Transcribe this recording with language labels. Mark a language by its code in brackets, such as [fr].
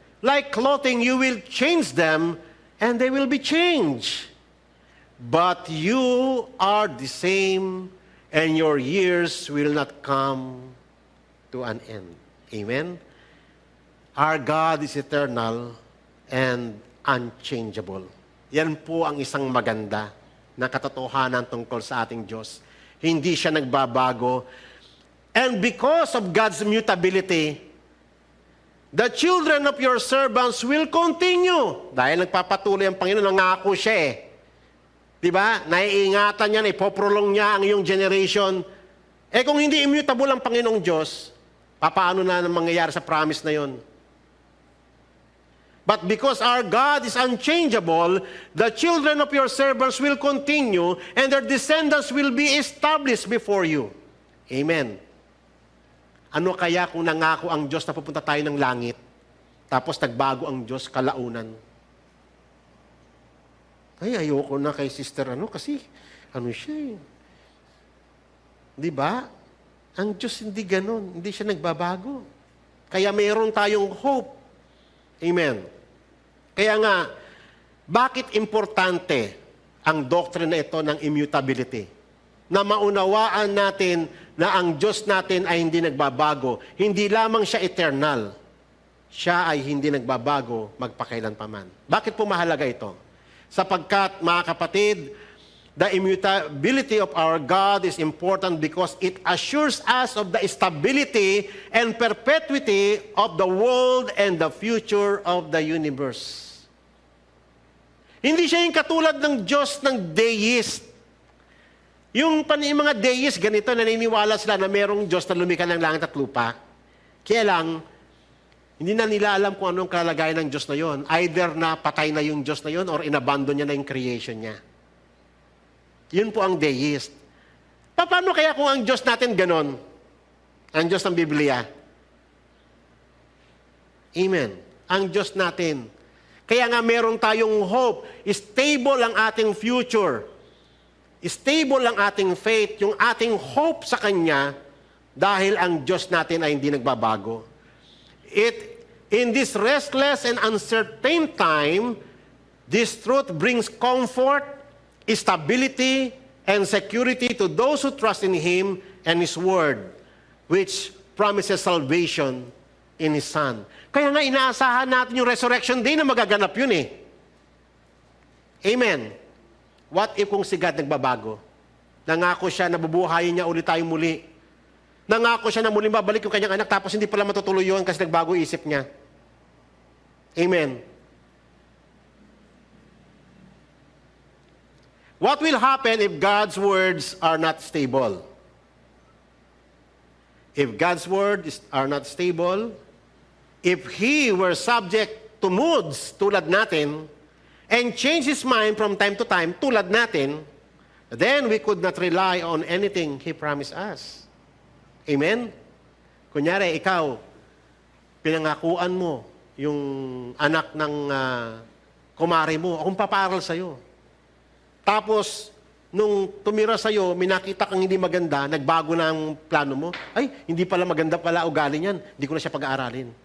[en] Like clothing, you will change them, and they will be changed. But you are the same, and your years will not come to an end. Amen? Our God is eternal and unchangeable. [tl] Yan po ang isang maganda na katotohanan tungkol sa ating Diyos. Hindi siya nagbabago. [en] And because of God's mutability, the children of your servants will continue. [tl] Dahil nagpapatuloy ang Panginoon, nangako siya eh. Diba? Naiingatan niya, ipoprolong niya ang iyong generation. Eh kung hindi immutable ang Panginoong Diyos, paano na mangyayari sa promise na yon? [en] But because our God is unchangeable, the children of your servants will continue, and their descendants will be established before you. Amen. [tl] Ano kaya kung nangako ang Diyos na pupunta tayo ng langit, tapos nagbago ang Diyos kalaunan? Ay, ayoko na kay sister kasi siya eh. Di ba? Ang Diyos hindi ganon, hindi siya nagbabago. Kaya mayroon tayong hope. Amen. Kaya nga, bakit importante ang doctrine na ito ng immutability? Na maunawaan natin na ang Diyos natin ay hindi nagbabago. Hindi lamang siya eternal. Siya ay hindi nagbabago magpakailanpaman. Bakit po mahalaga ito? Sapagkat, mga kapatid, [en] the immutability of our God is important because it assures us of the stability and perpetuity of the world and the future of the universe. [tl] Hindi siya yung katulad ng Diyos ng deist. Yung mga deist, ganito, naniniwala sila na merong Diyos na lumikha ng langit at lupa. Kaya lang, hindi na nila alam kung anong kalagayan ng Diyos na yon. Either na patay na yung Diyos na yon or inabandon niya na yung creation niya. Yun po ang deist. Paano kaya kung ang Diyos natin ganon? Ang Diyos ng Biblia. Amen. Ang Diyos natin. Kaya nga meron tayong hope. Stable ang ating future. Stable ang ating faith. Yung ating hope sa Kanya dahil ang Diyos natin ay hindi nagbabago. [en] In this restless and uncertain time, this truth brings comfort, stability, and security to those who trust in Him and His Word, which promises salvation in His Son. [tl] Kaya nga inaasahan natin yung resurrection day na magaganap yun eh. Amen. [en] What if [tl] kung si God nagbabago? Nangako siya na bubuhayin niya ulit tayo muli. Nangako siya na muling babalik yung kanyang anak tapos hindi pala matutuloy yun kasi nagbago isip niya. Amen. [en] What will happen if God's words are not stable? If God's words are not stable, if He were subject to moods [tl] tulad natin, [en] and change His mind from time to time tulad natin, then we could not rely on anything He promised us. Amen? [tl] Kunyari, ikaw, pinangakuan mo yung anak ng kumare mo, akong paparal sa'yo. Tapos, nung tumira sa'yo, minakita kang hindi maganda, nagbago na ang plano mo, ay, hindi pala maganda pala ugali niyan, hindi ko na siya pag-aaralin.